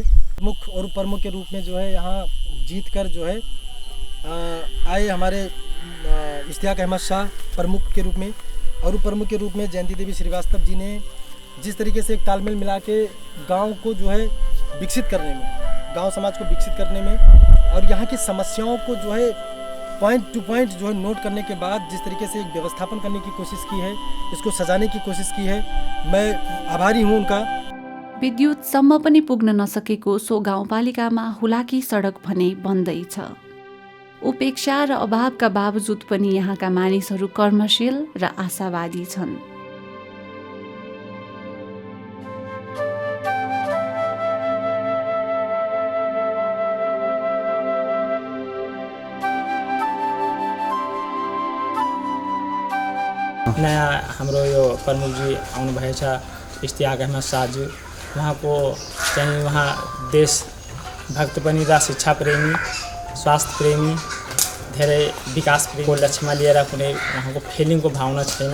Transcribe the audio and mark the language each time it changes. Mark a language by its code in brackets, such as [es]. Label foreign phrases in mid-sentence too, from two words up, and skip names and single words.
[hi] मुख्य और प्रमुख के रूप में जो है यहाँ जीत कर जो है आए हमारे इस्तियाक अहमद शाह प्रमुख के रूप में, और प्रमुख के रूप में जयंती देवी श्रीवास्तव जी ने जिस तरीके से एक तालमेल मिला के गाँव को जो है विकसित करने में, गांव समाज को विकसित करने में और यहाँ की समस्याओं को जो है [en] point to point [hi] जो है नोट करने के बाद जिस तरीके से एक व्यवस्थापन करने की कोशिश की है, इसको सजाने की कोशिश की है, मैं आभारी हूँ उनका। [ne] विद्युतसम्म पनि पुग्न नसकेको सो गाउँपालिकामा हुलाकी सडक भने बन्दै छ। उपेक्षा र अभावका बावजुद पनि यहाँका मानिसहरू कर्मशील र आशावादी छन्। नयाँ हाम्रो यो प्रमुखजी आउनुभएछ इस्तियाक अहमद साजु, उहाँको चाहिँ उहाँ देशभक्त पनि र शिक्षा प्रेमी, स्वास्थ्य प्रेमी, धेरै विकास प्रेमीको लक्ष्यमा लिएर कुनै उहाँको फेलिङको भावना छैन।